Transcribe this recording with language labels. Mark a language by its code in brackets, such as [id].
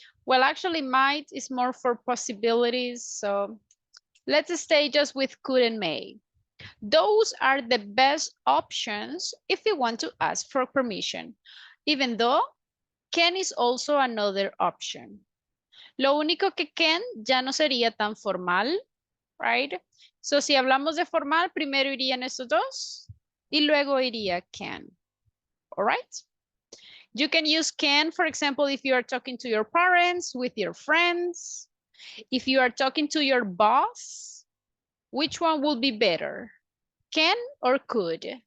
[en] Well, actually, might is more for possibilities. So let's stay just with could and may. Those are the best options if you want to ask for permission, even though can is also another option. [es] Lo único que can ya no sería tan formal, right? So si hablamos de formal, primero irían estos dos y luego iría can. [en] All right? You can use can, for example, if you are talking to your parents, with your friends, if you are talking to your boss, which one will be better? Can or could?